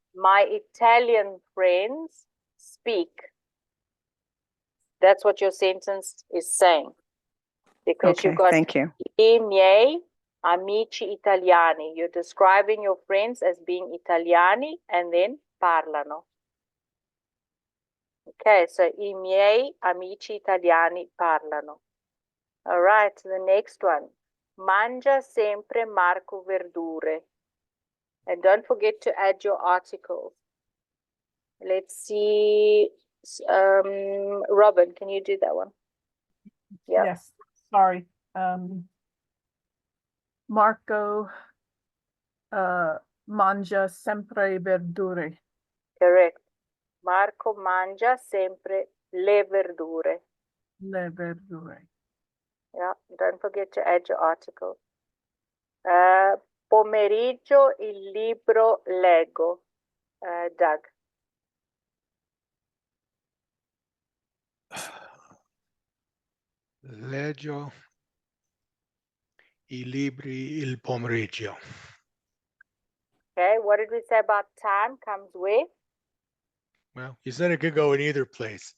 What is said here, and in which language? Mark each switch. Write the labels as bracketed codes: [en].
[en] My Italian friends speak. That's what your sentence is saying. Because Okay, you got thank you. [it] I miei amici italiani. [en] You're describing your friends as being Italiani and then parlano. Okay, so [it] I miei amici italiani parlano. [en] All right, the next one. [it] Mangia sempre Marco verdure. [en] And don't forget to add your articles. Let's see. Robin, can you do that one? Yeah. Yes, sorry. [it] Marco mangia sempre verdure. [en] Correct. [it] Marco mangia sempre le verdure. Le verdure. [en] Yeah, don't forget to add your article. [it] Pomeriggio il libro leggo. [en] Doug. [it] Leggio i libri il pomeriggio. [en] Okay, what did we say about time comes where? Well, you said it could go in either place.